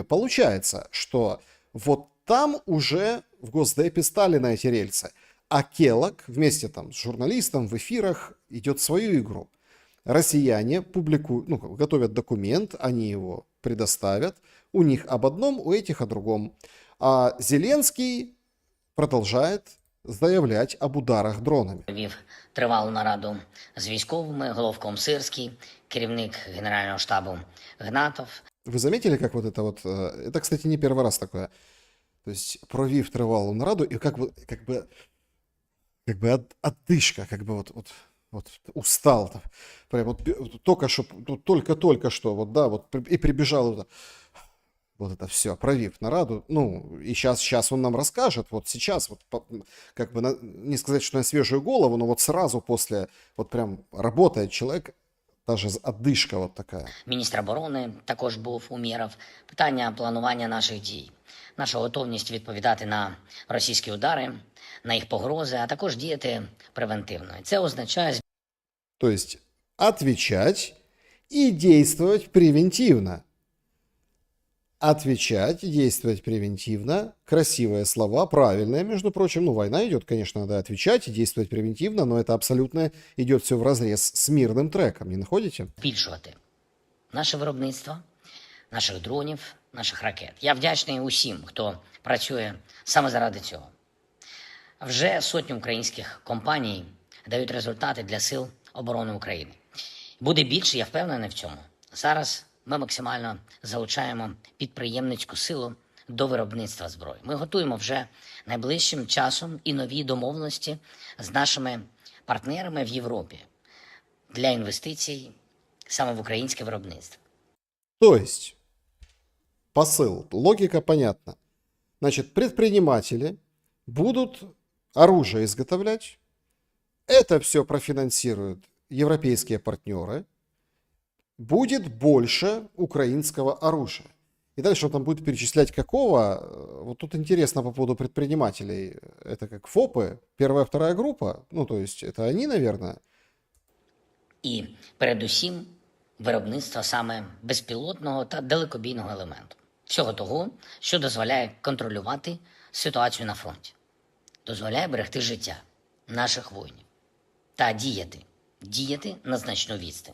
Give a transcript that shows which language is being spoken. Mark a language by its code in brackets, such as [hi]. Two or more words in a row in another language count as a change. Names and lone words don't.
[ru] Получается, что вот там уже в Госдепе стали на эти рельсы, а Келлог вместе там с журналистом в эфирах идет свою игру. Россияне публикуют, ну, готовят документ, они его предоставят, у них об одном, у этих о другом. А Зеленский [uk] продовжує заявляти [ru] об ударах дронами. [uk] Вів тривалу нараду з військовими, головком Сирський, керівник Генерального штабу Гнатов. [ru] Вы заметили, как вот это вот... Это, кстати, не первый раз такое. То есть [uk] провів тривалу нараду, [ru] и как бы отдышка, как бы вот устал. Прям вот только что, вот, да, вот и прибежал... Вот это все, [uk] провив нараду. [ru] Ну, и сейчас он нам расскажет. Вот сейчас, вот, как бы, не сказать, что на свежую голову, но вот сразу после, вот прям работает человек, даже отдышка вот такая. [uk] Міністр оборони також був Умєров. Питання планування наших дій. Наша готовність відповідати на російські удари, на їх погрози, а також діяти превентивно. Це означає... [ru] То есть отвечать и действовать превентивно. Отвечать, действовать превентивно, красивые слова, правильные, между прочим. Ну, война идет, конечно, надо отвечать и действовать превентивно, но это абсолютно идет все вразрез с мирным треком, не находите? [uk] Збільшувати наше виробництво, наших дронів, наших ракет. Я вдячний усім, хто працює саме заради цього. Вже сотні українських компаній дають результати для сил оборони України. Буде більше, я впевнений в цьому. Зараз ми максимально залучаємо підприємницьку силу до виробництва зброї. Ми готуємо вже найближчим часом і нові домовленості з нашими партнерами в Європі для інвестицій саме в українське виробництво. [ru] То есть, посыл, логика понятна. Значит, предприниматели будут оружие изготовлять, это все профинансируют европейские партнеры, будет больше украинского оружия. И дальше он там будет перечислять какого. Вот тут интересно по поводу предпринимателей. Это как ФОПы, первая, вторая группа. Ну, то есть это они, наверное. [uk] І передусім виробництво саме безпілотного та далекобійного елементу. Всього того, що дозволяє контролювати ситуацію на фронті, дозволяє берегти життя наших воїнів та діяти на значну відстань.